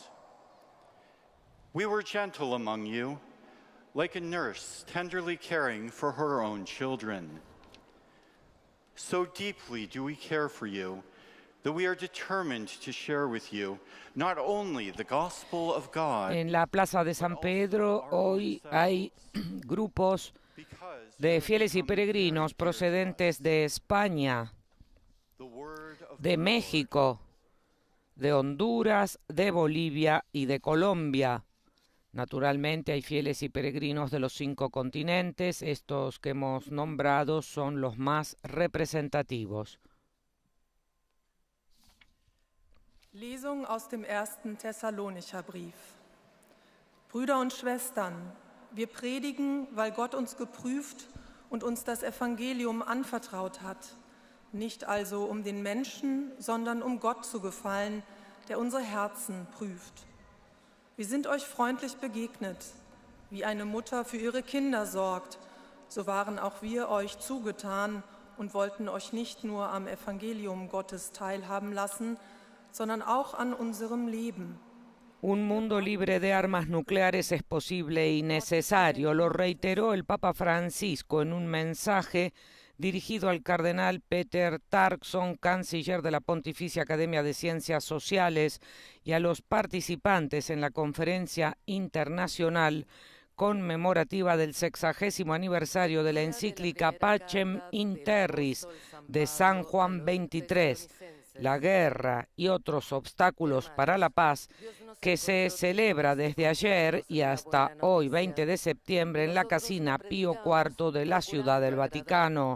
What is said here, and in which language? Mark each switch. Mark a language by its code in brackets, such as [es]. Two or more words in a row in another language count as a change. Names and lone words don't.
[en] We were gentle among you, like a nurse tenderly caring for her own children. So deeply do we care for you that we are determined to share with you not only the gospel of God. [es] En la Plaza de San Pedro hoy hay grupos de fieles y peregrinos procedentes de España, de México, de Honduras, de Bolivia y de Colombia. Naturalmente hay fieles y peregrinos de los 5 continentes. Estos que hemos nombrado son los más representativos. [de] Lesung aus dem 1. Thessalonicher Brief. Brüder und Schwestern, wir predigen, weil Gott uns geprüft und uns das Evangelium anvertraut hat. Nicht also um den Menschen, sondern um Gott zu gefallen, der unsere Herzen prüft. Wir sind euch freundlich begegnet, wie eine Mutter für ihre Kinder sorgt. So waren auch wir euch zugetan und wollten euch nicht nur am Evangelium Gottes teilhaben lassen, sondern auch an unserem Leben. [es] Un mundo libre de armas nucleares es posible y necesario, lo reiteró el Papa Francisco en un mensaje dirigido al cardenal Peter Turkson, canciller de la Pontificia Academia de Ciencias Sociales, y a los participantes en la conferencia internacional conmemorativa del 60º aniversario de la encíclica Pacem in Terris de San Juan XXIII, la guerra y otros obstáculos para la paz, que se celebra desde ayer y hasta hoy, 20 de septiembre, en la Casina Pío IV de la Ciudad del Vaticano.